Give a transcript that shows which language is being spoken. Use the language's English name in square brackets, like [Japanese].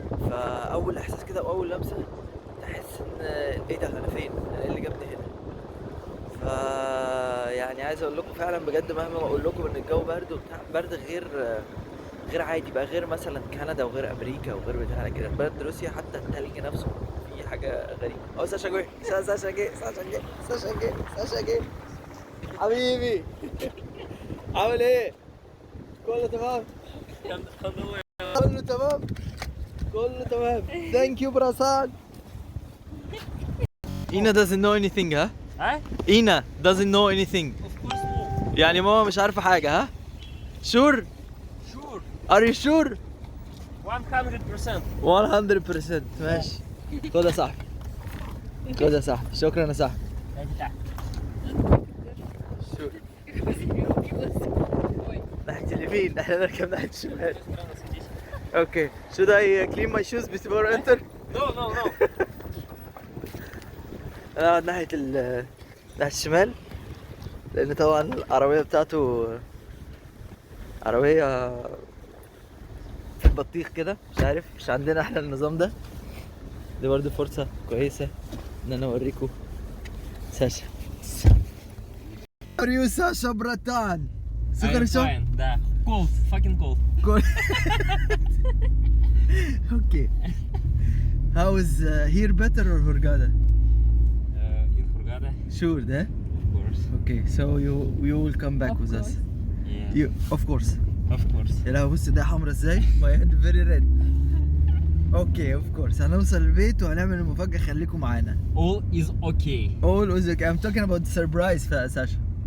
[Arabic] فاول احساس كده واول لمسه تحس ان ايه ده، انا فين؟ انا ايه اللي جابني هنا؟ ف يعني عايز اقول لكم فعلا بجد، مهما اقول لكم ان الجو برد وبتاع، برد غير عادي بقى، غير مثلا كندا وغير امريكا وغير بتاع كده. برد روسيا حتى التلج نفسه في حاجه غريبه. اه ساشا جه ساشا جه ساشا جه ساشا جه ساشا جه حبيبي. عامل ايه؟ كله تمام؟ كله تمام؟ كله تمام. [English] Thank you براسان. Ina doesn't know anything ها؟ Ina doesn't know anything. Of course no. [Arabic] يعني ماما مش عارفة حاجة ها؟ [English] Sure? Sure. Are you sure ؟ 100%. 100%. [Arabic] ماشي. خد يا صاحبي. خد يا صاحبي. شكرا يا صاحبي. [English] Sure. [Arabic] ناحية اليمين، احنا نركب ناحية الشمال. [English] Okay. Should I clean my shoes before I enter؟ No. [Arabic] انا اقعد ناحية ناحية الشمال، لأن طبعا العربية بتاعته عربية في البطيخ كده، مش عارف، مش عندنا احنا النظام ده. دي برضه فرصة كويسة ان انا اوريكم ساشا. [English] Are you Sasha براتان؟ I'm fine. Да. Cold. Fucking cold. Okay. How is here better or Hurghada? In Hurghada. Sure, there. Of course. Okay, so you will come back with us. Yeah. You, of course. Of course. [Arabic] يا لهوي بص ده حمرا ازاي. [English] My hand very red. Okay, of course. [Arabic] هنوصل البيت وهنعمل المفاجأة، خليكم معانا. [English] All is okay. All is okay. I'm talking about the surprise for Sasha.